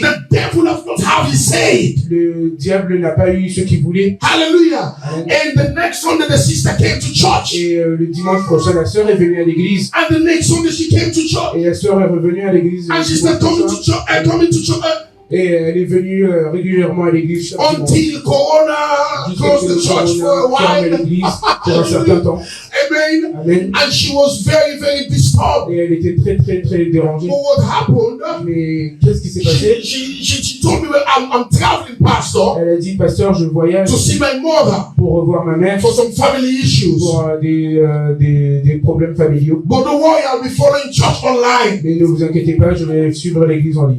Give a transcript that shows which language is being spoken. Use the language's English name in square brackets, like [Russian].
[English] The devil has not how he said. [French] Le diable n'a pas eu ce qu'il voulait. [English] Hallelujah. Amen. And the next Sunday, the sister came to church. [French] Et le dimanche prochain, la sœur est venue à l'église. [English] And the next Sunday, she came to church. [French] Et la sœur est revenue à l'église. [English] And she started coming to church. [French] Et elle est venue régulièrement à l'église chaque dimanche. [English] Until Corona closed the church for a [French] ferme [English] while. [French] l'église pour un certain temps. Amen. Amen. [English] And she was very, very disturbed. [French] Et elle était très, très, très dérangée. [English] But what happened? [French] Mais qu'est-ce qui s'est passé? [English] She told me, well, I'm traveling, Pastor, [French] Elle a dit, pasteur, je voyage [English] to see my mother [French] pour revoir ma mère [English] for some family issues. [French] pour des problèmes familiaux. [English] But don't worry, I'll be following church online. [French] Mais ne vous inquiétez pas, je vais suivre l'église en ligne.